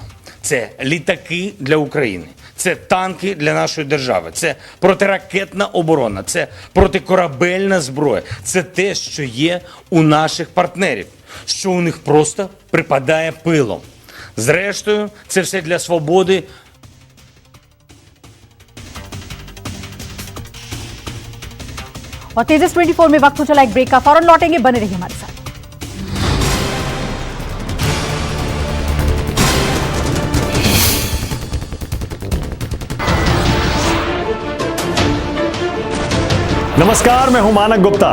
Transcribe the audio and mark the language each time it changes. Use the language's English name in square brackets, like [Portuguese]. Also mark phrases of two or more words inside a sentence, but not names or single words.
[Ukrainian] Це літаки для України, це танки для нашої держави, це протиракетна оборона, це протикорабельна зброя. Це те, що є у наших партнерів, що у них просто припадає пилом. Зрештою, це все для свободи. [Hindi] और तेजस 24 में वक्त हो चला एक ब्रेक का, फौरन लौटेंगे, बने रहिए हमारे साथ। नमस्कार, मैं हूं मानक गुप्ता।